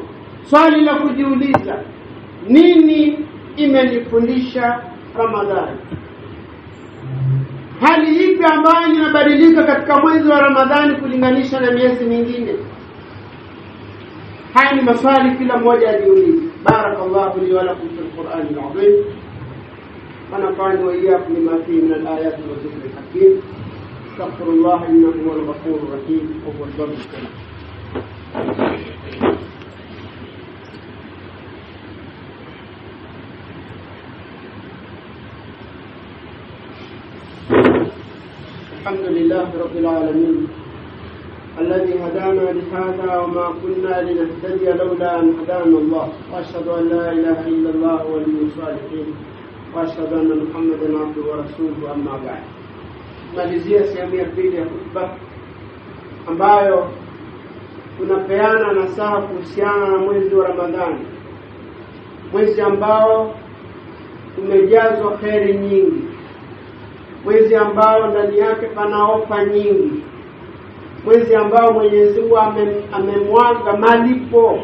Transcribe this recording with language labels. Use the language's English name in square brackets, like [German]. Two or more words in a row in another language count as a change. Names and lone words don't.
[Swahili] Swali la kujiuliza, nini imenifundisha Ramadhani? Hali ipi ambayo inabadilika katika mwezi wa Ramadhani kulinganisha na miezi mingine? Haya ni maswali kila mmoja ajiulize. [Arabic] بارك الله لي ولكم في القرآن العظيم ونفعني وإياكم بما فيه من الآيات والذكر الحكيم. أستغفر الله إنه هو الغفور الرحيم وهو البر الكريم. الحمد لله رب العالمين الذي هدانا لهذا وما كنا لنهتدي لولا أن هدانا الله، وأشهد أن لا إله إلا الله ولي الصالحين، وأشهد أن محمدا عبده ورسوله. أما بعد. [Swahili] Malizia sehemu ya pili ya khutba ambayo tunapeana nasaha kuhusiana na mwezi wa Ramadhani, mwezi ambao umejazwa kheri nyingi, mwezi ambao ndani yake pana ofa nyingi, mwezi ambao Mwenyezi Mungu amemwaga malipo.